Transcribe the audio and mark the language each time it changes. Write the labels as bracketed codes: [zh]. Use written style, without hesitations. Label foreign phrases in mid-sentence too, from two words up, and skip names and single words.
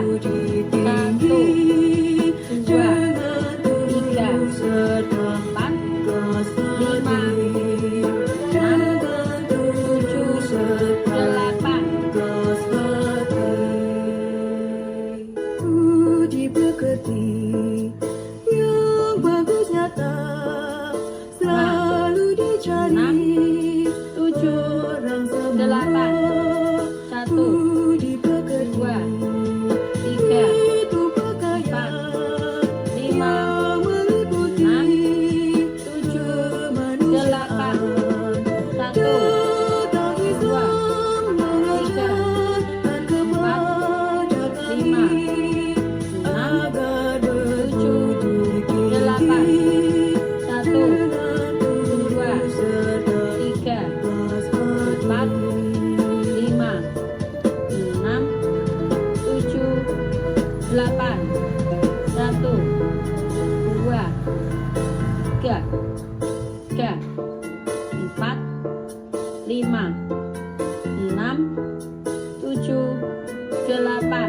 [id] Satu, dua, tiga, empat, lima, enam, tujuh, delapan. Puji pekerti yang bagus nyata selalu dicari enam, tujuh, orang delapan. semua. Satu, Puji pekerti dua, tiga, itu pakaian lima, meliputi enam, tujuh, delapan. Satu, tetapi dua, tiga, mengajarkan kepada lima, kami enam, agar tujuh, delapan. Satu, dua, tiga, empat, lima, enam, tujuh, delapan. Satu, dua, tiga, empat, lima, enam, tujuh, delapan.